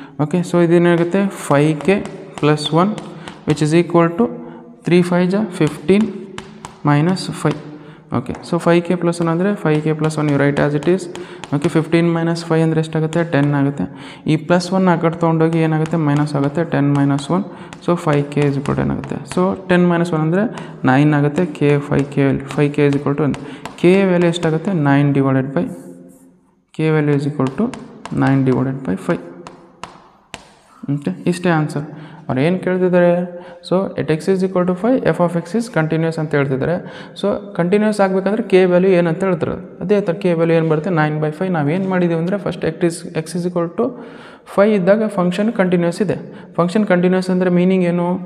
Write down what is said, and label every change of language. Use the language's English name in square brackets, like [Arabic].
[English] Okay, so ಇದೇನಾಗುತ್ತೆ 5k plus 1 which is equal to 3 5 15 minus 5. Okay, so 5k plus 1 ಅಂದರೆ 5k plus 1 you write as it is. Okay, 15 minus 5 ಅಂದರೆ ಎಷ್ಟಾಗುತ್ತೆ 10 ಆಗುತ್ತೆ. [Kannada] ಈ plus 1 ಆ ಕಡೆ ತೊಗೊಂಡೋಗಿ ಏನಾಗುತ್ತೆ ಮೈನಸ್ ಆಗುತ್ತೆ 10 minus 1. So 5k is equal to ಏನಾಗುತ್ತೆ, ಸೊ 10 minus 1 ಅಂದರೆ 9 ಆಗುತ್ತೆ. [English] 5k is equal to k value ಎಷ್ಟಾಗುತ್ತೆ 9 divided by k value is equal to 9 divided by 5. [Kannada] Okay, ಇಷ್ಟೇ ಆನ್ಸರ್. [English] ಅವ್ರು ಏನು ಕೇಳ್ತಿದ್ದಾರೆ, so at x is equal to 5 f of x is continuous [Kannada] ಅಂತ ಹೇಳ್ತಿದ್ದಾರೆ. ಸೊ ಕಂಟಿನ್ಯೂಸ್ ಆಗಬೇಕಂದ್ರೆ ಕೆ ವ್ಯಾಲ್ಯೂ ಏನಂತ ಹೇಳ್ತಾರೆ, ಅದೇ ಥರ ಕೆ ವ್ಯಾಲ್ಯೂ ಏನು ಬರುತ್ತೆ 9/5. ನಾವೇನು ಮಾಡಿದ್ದೀವಿ ಅಂದರೆ first X is equal to 5 ಇದ್ದಾಗ ಫಂಕ್ಷನ್ ಕಂಟಿನ್ಯೂಸ್ ಇದೆ. ಫಂಕ್ಷನ್ ಕಂಟಿನ್ಯೂಸ್ ಅಂದರೆ ಮೀನಿಂಗ್ ಏನು?